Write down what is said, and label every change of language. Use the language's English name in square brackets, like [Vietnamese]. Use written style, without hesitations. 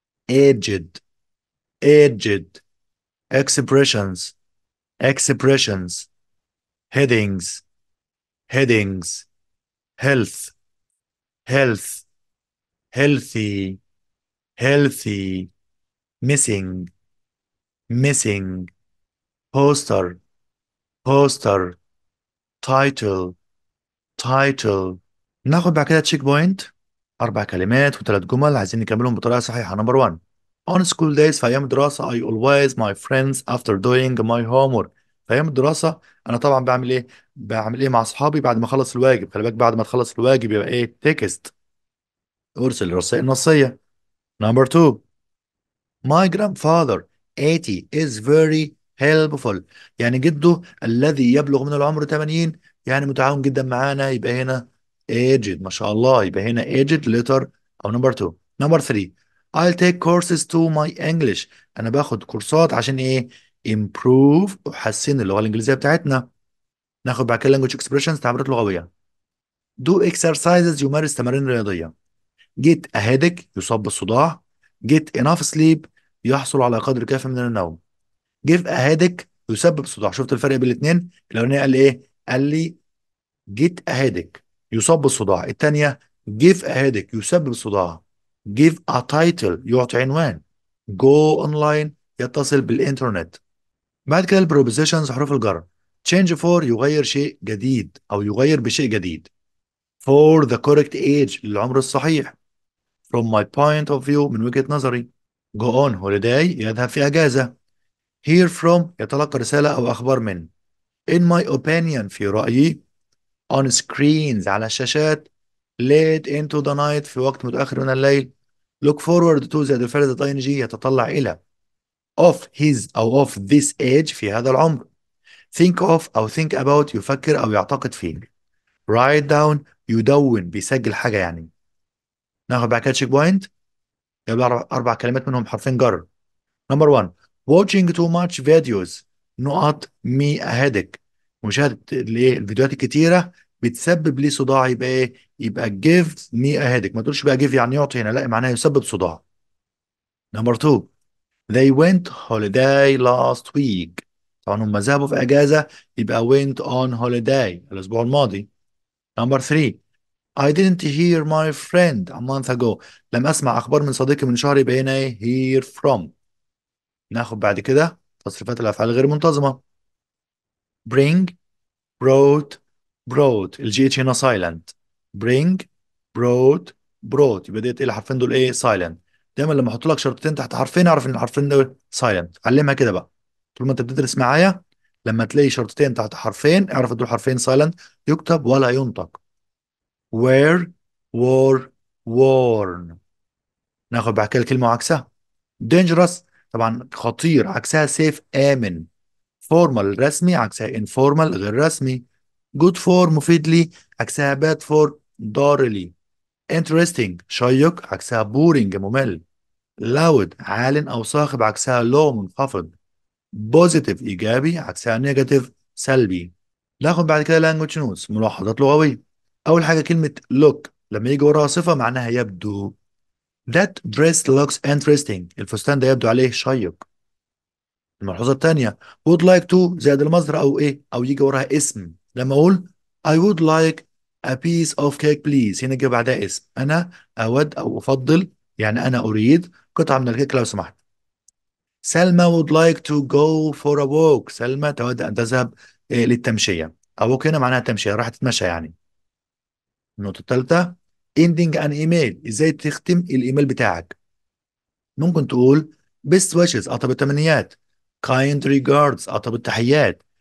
[English] aged aged expressions expressions headings headings health health healthy healthy missing missing poster poster title title. [Arabic] ناخد بعد كده تشيك بوينت. 4 كلمات و3 جمل عايزين نكملهم بطريقة صحيحة. [English] number 1 On school days [Arabic] في أيام الدراسة [English] I always my friends after doing my homework. [Arabic] في أيام الدراسة أنا طبعا بعمل إيه؟ بعمل إيه مع أصحابي بعد ما أخلص الواجب؟ خلي بالك بعد ما تخلص الواجب يبقى إيه؟ تكست، أرسل رسائل نصية. [English] Number 2 My grandfather 80 is very helpful. [Arabic] يعني جده الذي يبلغ من العمر 80 يعني متعاون جدا معانا، يبقى هنا aged. ما شاء الله، يبقى هنا aged letter أو نمبر 2. [English] Number 3 I'll take courses to my English. [Arabic] أنا باخد كورسات عشان إيه؟ improve أحسن اللغة الإنجليزية بتاعتنا. ناخد بعد كده [English] language expressions [Arabic] تعبيرات لغوية. [English] do exercises [Arabic] يمارس تمارين رياضية. [English] get a headache [Arabic] يصاب بالصداع. [English] get enough sleep [Arabic] يحصل على قدر كافي من النوم. [English] give a headache [Arabic] يسبب صداع. شفت الفرق بين الاثنين؟ الاولانيه قال لي ايه؟ قال لي [English] get a headache [Arabic] يصاب بالصداع، الثانيه [English] give a headache [Arabic] يسبب الصداع. [English] give a title [Arabic] يعطي عنوان. [English] go online [Arabic] يتصل بالإنترنت. بعد كده البروبوزيشنز حروف الجر. [English] change for [Arabic] يغير شيء جديد أو يغير بشيء جديد. [English] for the correct age [Arabic] للعمر الصحيح. [English] from my point of view [Arabic] من وجهة نظري. [English] go on holiday [Arabic] يذهب في أجازة. [English] hear from [Arabic] يتلقى رسالة أو أخبار من. [English] in my opinion [Arabic] في رأيي. [English] on screens [Arabic] على الشاشات. [English] late into the night [Arabic] في وقت متأخر من الليل. [English] look forward to [Arabic] زائد الفعل ذات ing يتطلع إلى. [English] of his أو of this age [Arabic] في هذا العمر. [English] think of [Arabic] أو [English] think about [Arabic] يفكر أو يعتقد فيه. [English] write down [Arabic] يدون بيسجل حاجة يعني. ناخد بعد كده تشيك بوينت. يبقى 4 كلمات منهم حرفين جر. نمبر 1 [English] watching too much videos [Arabic] نقط [English] me a headache. [Arabic] مشاهدة الايه الفيديوهات الكتيرة بتسبب لي صداع، يبقى ايه؟ يبقى [English] give me a headache. [Arabic] ما تقولش بقى give يعني يعطي هنا، لا معناها يسبب صداع. [English] Number 2 they went holiday last week. [Arabic] طبعا هم ذهبوا في اجازه، يبقى [English] went on holiday [Arabic] الاسبوع الماضي. نمبر 3 I didn't hear my friend a month ago. لم اسمع اخبار من صديقي من شهر، يبقى هنا ايه [English] hear from. [Arabic] ناخد بعد كده تصريفات الافعال غير منتظمه. [English] bring brought brought [Arabic] الجي اتش هنا [English] silent. bring brought brought [Arabic] يبقى ديت ايه الحرفين دول ايه silent. دايما لما احط لك شرطتين تحت حرفين اعرف ان الحرفين دول silent. علمها كده بقى طول ما انت بتدرس معايا، لما تلاقي شرطتين تحت حرفين اعرف دول حرفين silent، يكتب ولا ينطق. [English] where were worn. [Arabic] ناخد بعد كده الكلمه وعكسها. dangerous طبعا خطير، عكسها safe آمن. formal رسمي، عكسها informal غير رسمي. [English] good for [Arabic] مفيد لي، عكسها [English] bad for [Arabic] ضار لي. interesting شيق، عكسها boring ممل. loud عال أو صاخب، عكسها low منخفض. positive إيجابي، عكسها negative سلبي. ناخد بعد كده [English] language notes [Arabic] ملاحظات لغوية. أول حاجة كلمة look لما يجي وراها صفة معناها يبدو. [English] that dress looks interesting [Arabic] الفستان ده يبدو عليه شيق. الملحوظة التانية [English] would like to [Arabic] زائد المصدر أو إيه أو يجي وراها اسم. [English] لما أقول I would like a piece of cake please [Arabic] هنا جه بعدها اسم. أنا أود أو أفضل، يعني أنا أريد قطعة من الكيك لو سمحت. [English] Salma would like to go for a walk. [Arabic] سلمى تود أن تذهب للتمشية. [English] a walk [Arabic] هنا معناها تمشية، راح تتمشى يعني. النقطة الثالثة [English] ending an email [Arabic] إزاي تختم الإيميل بتاعك. ممكن تقول [English] best wishes [Arabic] أطب التمنيات. [English] kind regards [Arabic] أطب التحيات.